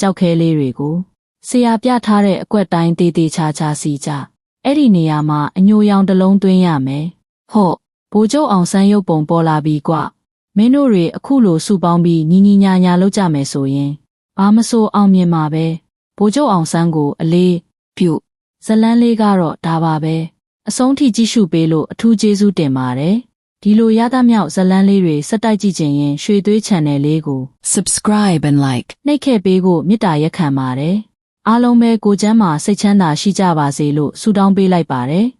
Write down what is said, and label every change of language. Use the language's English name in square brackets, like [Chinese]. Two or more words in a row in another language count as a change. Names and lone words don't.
[Burmese] ကြောက်ခဲလေးတွေကိုဆရာပြထားတဲ့အကွက်တိုင်းတေးသေးချာချာစီကြအဲ့ဒီနေရာမှာအညိုရောင်တစ်လုံးသွင်းရမယ်ဟော့ဗိုလ်ချုပ်အောင်ဆန်းရုပ်ပုံပေါ်လာပြီးကွမင်းတို့တွေအခုလိုစုပေါင်းပြီးညီညာလုပ်ကြမယ်ဆိုရင်ဘာမဆိုအောင်မြင်မှာပဲဗိုလ်ချုပ်အောင်ဆန်းကိုအလေးပြုဇလန်းလေးကတော့ဒါပါပဲအဆုံးထိကြည့်ရှုပေးလို့အထူးကျေးဇူးတင်ပါတယ်ဒီလိုရသမြောက်ဇလန်းလေးတွေစက်တိုက်ကြည့်ခြင်းရင်ရွှေသွေး channel လေးကို [English] subscribe and like [Burmese] နှိပ်ခဲ့ပေးဖို့မေတ္တာရက်ခံပါတယ်အားလုံးပဲကိုယ်ချမ်းသာစိတ်ချမ်းသာရှိကြပါစေလို့ဆုတောင်းပေးလိုက်ပါတယ်